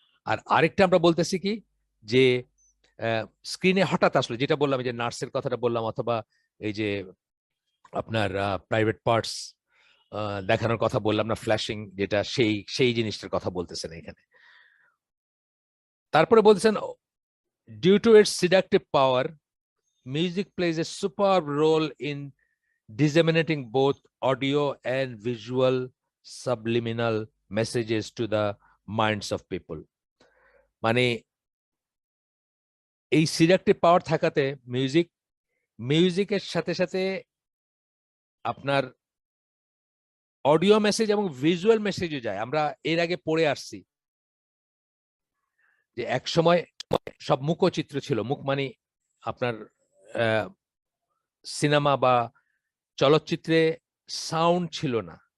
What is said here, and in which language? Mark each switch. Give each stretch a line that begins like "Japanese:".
Bangla: আর আরেকটা আমরা বলতেছি কি, যে স্ক্রিনে হঠাৎ আসলো, যেটা বললাম যে নার্সের কথাটা বললাম, অথবা এই যে আপনার প্রাইভেট পার্টস দেখানোর কথা বললাম না, ফ্ল্যাশিং, যেটা সেই সেই জিনিসটার কথা বলতেছেন এখানে। তারপরে বলছেন
English: due to its seductive power, music plays a superb role in disseminating both audio and visual subliminal messages to the minds of people.
Bangla: মানে এই সিডাকটিভ পাওয়ার থাকাতে মিউজিকের সাথে সাথে আপনার অডিও মেসেজ এবং ভিজুয়াল মেসেজও যায়। আমরা এর আগে পড়ে আসছি যে এক সময় সব মুখচিত্র ছিল, মুখ মানে আপনার সিনেমা বা চলচ্চিত্রে সাউন্ড ছিল না।